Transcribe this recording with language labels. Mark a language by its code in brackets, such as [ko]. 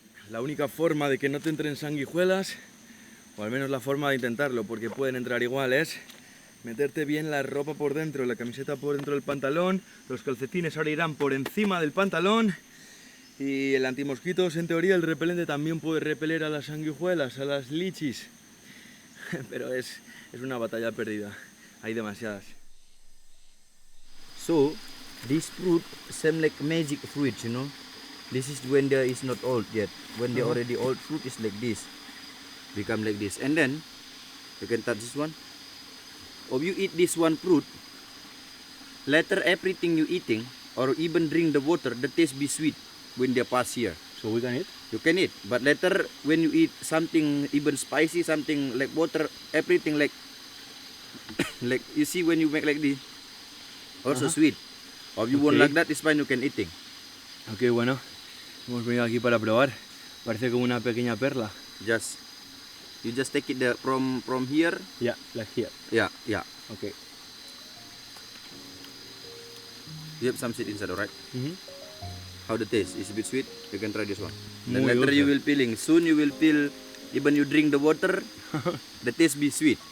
[es] La única forma de que no te entren sanguijuelas, o al menos la forma de intentarlo, porque pueden entrar igual, es meterte bien la ropa por dentro, la camiseta por dentro del pantalón, los calcetines ahora irán por encima del pantalón, y el antimosquitos, en teoría, el repelente también puede repeler a las sanguijuelas, a las lichis, pero es una batalla perdida, hay demasiadas. [en] So this fruit same like magic fruits, you know. This is when they is not old yet. When they already old, fruit is like this, become like this, and then you can touch this one. Or you eat this one fruit, later everything you eating or even drink the water, the taste be sweet when they pass here. So we can eat? You can eat, but later when you eat something even spicy, something like water, everything like like you see when you make like this, also sweet. Or if you want like that, it's fine, you can eating. [es] Ok, bueno, hemos venido aquí para probar, parece como una pequeña perla. [en] You just take it from here. Yeah, like here. Yeah. Okay. You have some seed inside, alright? How the taste? Is a bit sweet. You can try this one. Then [es] Muy [en] later [es] dulce. [en] you will feeling. Soon you will feel. Even you drink the water, the taste be sweet.